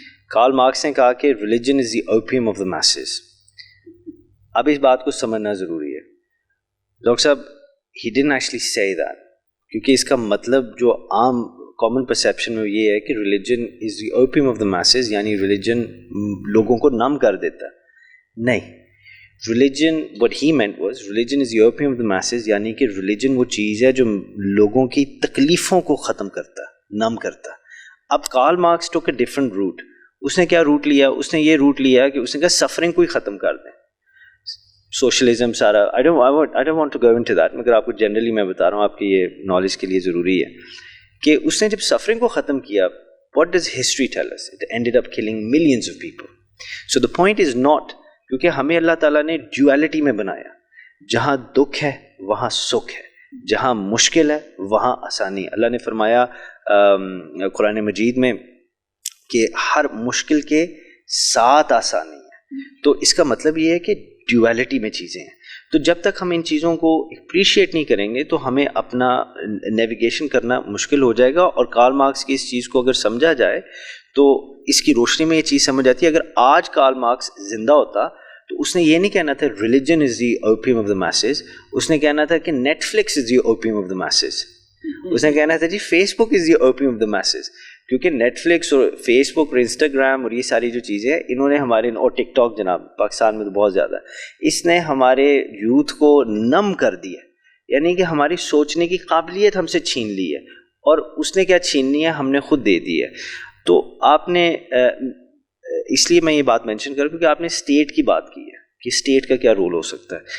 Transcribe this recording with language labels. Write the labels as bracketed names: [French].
[Urdu] Karl Marx نے کہا کہ [English] Religion is the opium of the masses. [Urdu] اب اس بات کو سمجھنا ضروری ہے. ڈاکٹر صاحب [English] he didn't actually say that, [Urdu] کیونکہ اس کا مطلب جو عام کامن پرسیپشن میں یہ ہے کہ [English] religion is the opium of the masses, [Urdu] یعنی ریلیجن لوگوں کو نم کر دیتا ہے. نہیں، religion [English] what he meant was religion is the opium of the masses، [Urdu] یعنی کہ ریلیجن وہ چیز ہے جو لوگوں کی تکلیفوں کو ختم کرتا ہے، نم کرتا ہے. [English] اب Karl Marx took a different route. [Urdu] اس نے کیا روٹ لیا؟ اس نے یہ روٹ لیا کہ اس نے کہا سفرنگ کو ہی ختم کر دیں. سوشلزم سارا [English] I don't want to go into that، [Urdu] مگر آپ کو جنرلی میں بتا رہا ہوں، آپ کی یہ نالج کے لیے ضروری ہے کہ اس نے جب سفرنگ کو ختم کیا، [English] what does history tell us? It ended up killing millions of people. So the point is not، [Urdu] کیونکہ ہمیں اللہ تعالیٰ نے ڈیویلٹی میں بنایا، جہاں دکھ ہے وہاں سکھ ہے، جہاں مشکل ہے وہاں آسانی. اللہ نے فرمایا قرآن مجید میں کہ ہر مشکل کے ساتھ آسانی ہے. تو اس کا مطلب یہ ہے کہ ڈیویلٹی میں چیزیں ہیں. تو جب تک ہم ان چیزوں کو اپریشیٹ نہیں کریں گے تو ہمیں اپنا نیویگیشن کرنا مشکل ہو جائے گا. اور کارل مارکس کی اس چیز کو اگر سمجھا جائے تو اس کی روشنی میں یہ چیز سمجھ آتی ہے. اگر آج کارل مارکس زندہ ہوتا تو اس نے یہ نہیں کہنا تھا [English] religion is the opium of the masses, [Urdu] اس نے کہنا تھا کہ [English] Netflix is the opium of the masses. [Urdu] اس نے کہنا تھا جی [English] Facebook is the opium of the masses. [Urdu] کیونکہ نیٹ فلکس اور فیس بک اور انسٹاگرام اور یہ ساری جو چیزیں ہیں، انہوں نے ہمارے، اور ٹک ٹاک جناب پاکستان میں تو بہت زیادہ ہے، اس نے ہمارے یوتھ کو نم کر دیا، یعنی کہ ہماری سوچنے کی قابلیت ہم سے چھین لی ہے. اور اس نے کیا چھیننی ہے؟ ہم نے خود دے دی ہے. تو آپ نے اس لیے میں یہ بات مینشن کروں کیونکہ آپ نے اسٹیٹ کی بات کی ہے کہ اسٹیٹ کا کیا رول ہو سکتا ہے.